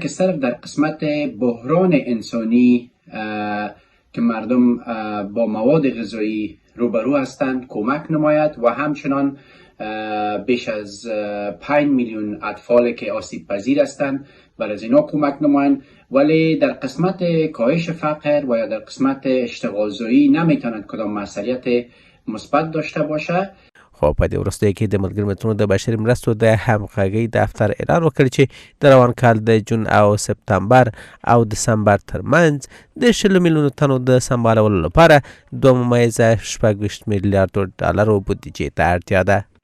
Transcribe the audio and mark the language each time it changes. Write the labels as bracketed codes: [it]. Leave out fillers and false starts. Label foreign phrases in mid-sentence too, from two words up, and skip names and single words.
[fa] که صرف در قسمت بحران انسانی که مردم با مواد غذایی روبرو هستند کمک نماید و همچنان بیش از 5 میلیون اطفال که آسیب پذیر هستند برای از اینا کمک نمایند، ولی در قسمت کاهش فقر و یا در قسمت اشتغال زایی نمیتوند کدام مسئولیت مثبت داشته باشه. [ps] خو په دې وروستیو کې د ملګرو ملتونو د بشري مرستو د همغږۍ دفتر اعلان وکړ چې د روان کال د جون او سپتامبر او دسمبر ترمنځ د 20 میلیونو تنو د سمبالولو لپاره 2.6 میلیارډ ډالرو بودیجې ته اړتیا ده.